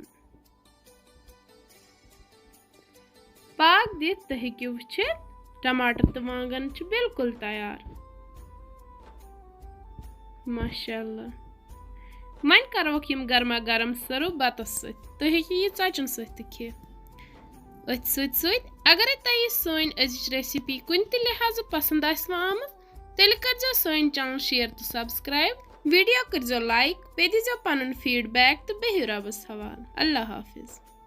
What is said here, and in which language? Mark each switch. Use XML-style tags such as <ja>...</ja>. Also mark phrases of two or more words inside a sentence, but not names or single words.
<ks>पाक दित तो हेकि वुचित टमाटर तो वांगन बिल्कुल तैयार। माशाअल्लाह। मन करोक यम गर्मा गर्म सर्व बतस सत तुम हेकि यह षचन सत खे। अथ सत अगर तुम सन अजिच रेसिपी कुन त लिहाज पसंद आम तेल कर सन चैनल शेयर तो सब्सक्राइब, वीडियो कर लाइक, पे दीजो पन फीडबैक तो बेहियो रबस हवाल।</ks> <ur>اللہ حافظ.</ur>